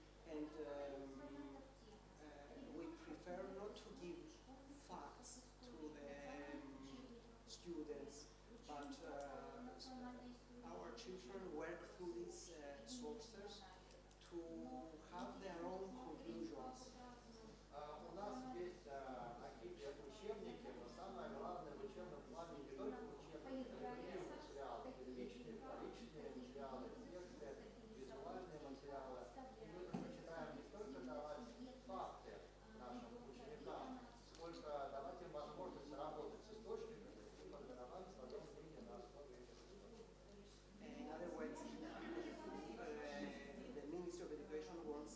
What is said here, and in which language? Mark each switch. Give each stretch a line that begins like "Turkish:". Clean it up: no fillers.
English: And we prefer not to give facts to the students, but our children work through these sources to have their own conclusions.
Russian: У нас есть какие-то учебники, но самое главное в учебном плане не только учебники, но и материалы, первичные, вторичные материалы, тексты, визуальные материалы. Мы предпочитаем не столько давать факты нашим ученикам, сколько давать им возможность работать с источниками и формировать свое мнение на основе этих источников.
English: In other words, the Ministry of Education